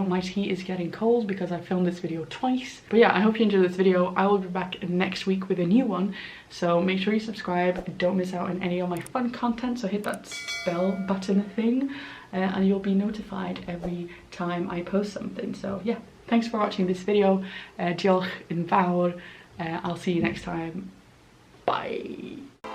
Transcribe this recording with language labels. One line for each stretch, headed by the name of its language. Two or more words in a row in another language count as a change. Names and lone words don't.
English: My tea is getting cold because I filmed this video twice. But yeah, I hope you enjoyed this video. I will be back next week with a new one. So make sure you subscribe. Don't miss out on any of my fun content. So hit that bell button thing and you'll be notified every time I post something. So yeah, thanks for watching this video.
Welsh: Diolch yn fawr.
English: I'll see you next time. Bye.